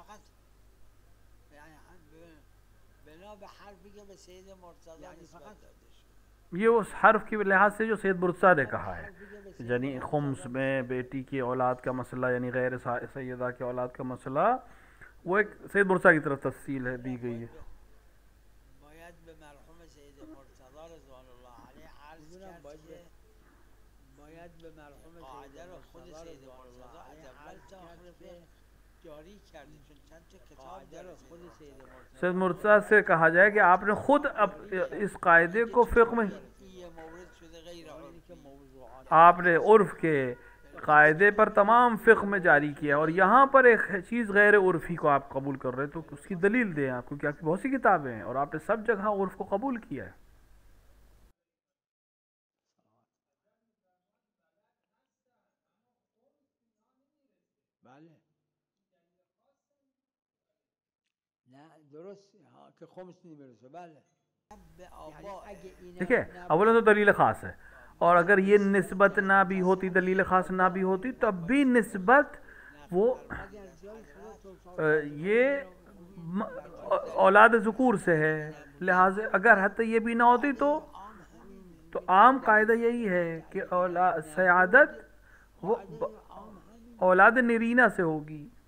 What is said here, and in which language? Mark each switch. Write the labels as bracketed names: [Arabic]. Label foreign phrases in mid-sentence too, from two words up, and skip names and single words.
[Persian] فقط یعنی بنا به حرفی که به سید مرتضی نسبت داده شد، [Urdu] یہ اس حرف کی لحاظ سے جو سید مرتضیٰ نے کہا ہے، یعنی خمس میں بیٹی کی اولاد کا مسئلہ یعنی غیر سیدہ کی اولاد کا مسئلہ وہ ایک سید مرتضیٰ کی طرف تفصیل ہے دی گئی ہے. [Persian] باید به مرحوم سید مرتضی [Arabic] رضوان الله علیه [Persian] عرض کرد که باید به مرحوم قاعده رو خود سید مرتضی از اول تا آخر جاری کرده چون چند تا کتاب داره خود سید مرتضی. [Urdu] سید مرتضیٰ سے کہا جائے کہ آپ نے خود اس قاعدے کو فقہ میں [Persian] یہ مورد شده غیر عرفی [Urdu] آپ نے عرف کے قاعدے پر تمام فقہ میں جاری کیا اور یہاں پر ایک چیز غیر عرفی کو آپ قبول کر رہے تو اس کی دلیل دیں آپ، کیونکہ آپ کی بہت سی کتابیں ہیں اور آپ نے سب جگہ عرف کو قبول کیا ہے. [Persian] بله نه درست که خمس نمیرسه بله. [Urdu] ٹھیک ہے، اولا تو دلیل خاص ہے اور اگر یہ نسبت نہ بھی ہوتی دلیل خاص نہ بھی ہوتی تب بھی نسبت وہ یہ اولاد ذکور سے ہے، لہٰذا اگر حتی یہ بھی نہ ہوتی تو عام قاعدہ یہی ہے کہ سیادت وہ اولاد نرینہ سے ہوگی.